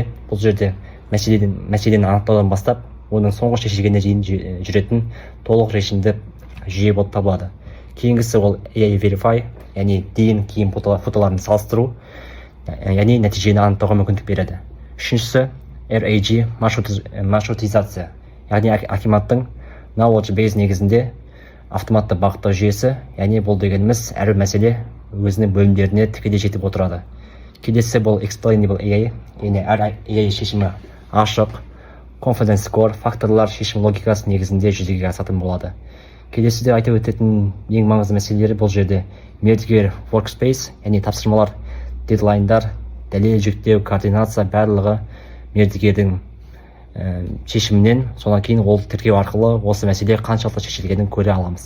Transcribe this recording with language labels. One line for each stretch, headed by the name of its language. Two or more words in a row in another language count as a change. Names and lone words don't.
Kazakh: Бұл жерде мәселені анықтаудан бастап, оның соңғы шешілгеніне дейін жүретін толық режимді жүйе болып табылады. Кейінгісі ол
English: AI Verify,
Kazakh: яғни дейін кейін фотоларын салыстыру, яғни нәтижені анықтауға мүмкіндік береді. Үшіншісі RAG маршрутизация, яғни акиматтың
English: knowledge base
Kazakh: негізінде автоматты бағыттау жүйесі, яғни бұл дегеніміз әрбір мәселе өзінің бөлімдеріне тікелей жетіп отырады. Келесі бұл
English: explainable AI,
Kazakh: яғни әр AI шешімі ашық,
English: confidence score,
Kazakh: факторлар шешім логикасы негізінде жүзеге асатын болады. Келесіде айтып өтетін ең маңызды мәселелері бұл жерде мердігер workspace, яғни тапсырмалар, дедлайндар, дәлел жүктеу, координация барлығы мердігердің шешімінен, содан кейін ол тіркеу арқылы осы мәселе қаншалықты шешілгенін көре аламыз.